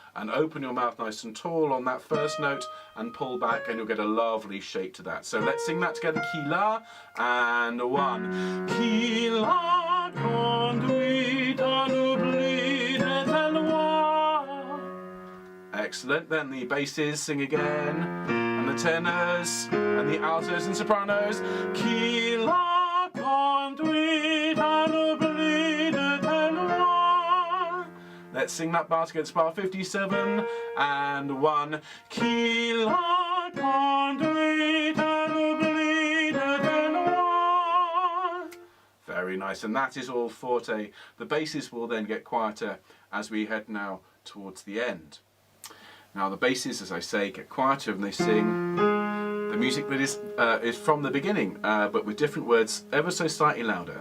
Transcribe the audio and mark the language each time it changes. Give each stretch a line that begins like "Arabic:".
English: And open your mouth nice and tall on that first note and pull back, and you'll get a lovely shape to that. So let's sing that together.
French: Qui l'a
English: and 1.
French: Qui l'a conduit à l'oubli de tes lois.
English: Excellent. Then the basses sing again, and the tenors and the altos and sopranos.
French: Qui l'a conduit à l'oubli de tes lois.
English: Let's sing that bar together. It's bar 57 and 1.
French: Qui l'a conduit à l'oubli de tes lois.
English: Very nice, and that is all forte. The basses will then get quieter as we head now towards the end. Now the basses, as I say, get quieter and they sing the music that is from the beginning, but with different words ever so slightly louder.